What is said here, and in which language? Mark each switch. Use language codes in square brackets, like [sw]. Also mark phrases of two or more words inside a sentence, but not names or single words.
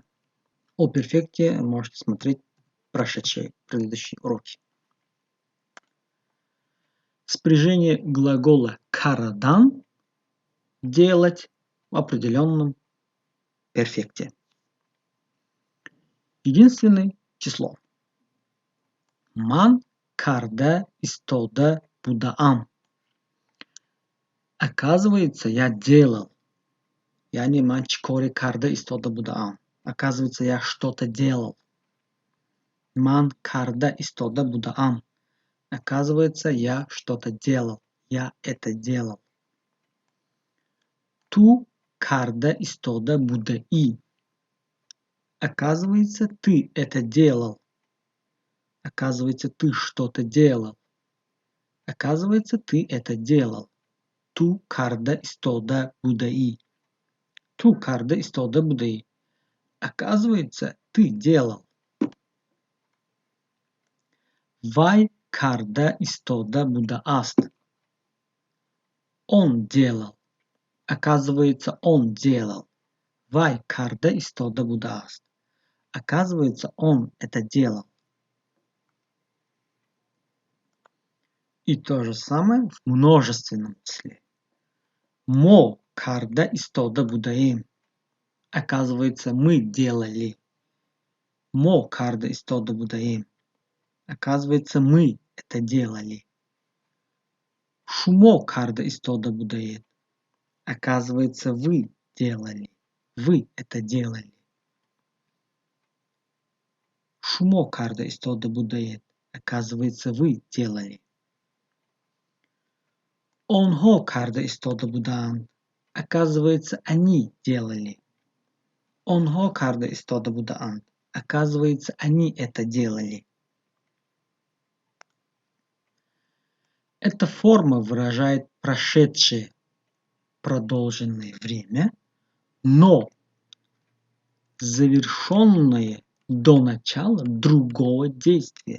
[ru] О перфекте можете смотреть прошедшие предыдущие уроки. Спряжение глагола карадан – делать в определенном перфекте. Единственное число. [tg] Ман карда истода будаам. [ru] Оказывается, я делал. Я не [tg] манчкори карда истода будаам. [ru] Оказывается, я что-то делал. [tg] Ман карда истода будаам. [ru] Оказывается, я что-то делал. Я это делал. [tg] Ту карда истода будаи. [ru] Оказывается, ты это делал. Оказывается, ты что-то делал. Оказывается, ты это делал. [tg] Ту карда истода будаи. Ту карда истода будаи. [ru] Оказывается, ты делал. [tg] Вай карда истода будааст. [ru] Он делал. Оказывается, он делал. [tg] Вай карда истода будааст. [ru] Оказывается, он это делал. И то же самое в множественном числе. [tg] Мо карда истода будаим. [ru] Оказывается, мы делали. [tg] Мо карда истода будаим. [ru] Оказывается, мы это делали. [tg] Шумо карда истода будает. [ru] Оказывается, вы делали. Вы это делали. [tg] Шумо карда истода будает. [ru] Оказывается, вы делали. [tg] Онхо карда истода будаан. [ru] Оказывается, они делали. [tg] Онхо карда истода будаан. [ru] Оказывается, они это делали. Эта форма выражает прошедшее продолженное время, но завершенное до начала другого действия.